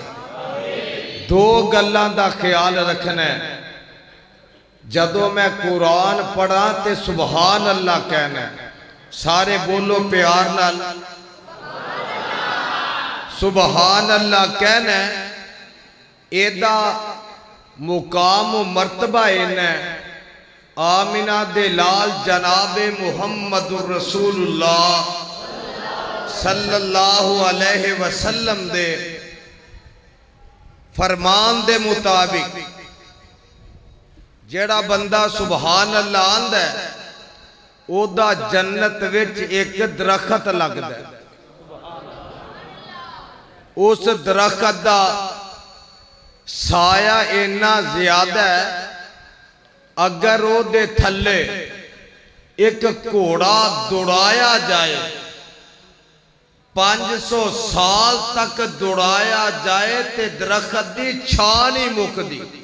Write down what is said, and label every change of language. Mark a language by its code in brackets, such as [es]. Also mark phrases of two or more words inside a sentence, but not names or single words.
[pa] دو گلاں دا خیال رکھنا ہے، جدوں میں قرآن پڑھاں تے [ar] سبحان اللہ [pa] کہنا ہے. سارے بولو پیار نال [ar] سبحان اللہ [pa] کہنا ہے. ایہدا مقام مرتبہ انا آمنہ دے لال جنابِ محمد الرسول اللہ [ar] صلی اللہ علیہ وسلم [pa] دے فرمان دے مطابق جیہڑا بندہ [ar] سبحان اللہ [pa] آندا ہے، اوہدا جنت وچ اک درخت لگدا ہے. اس درخت دا سایہ انا زیادہ ہے، اگر اوہدے تھلے اک گھوڑا دوڑایا جائے، 500 سال تک دوڑایا جائے تے درخت کی چھاں نہیں مکدی.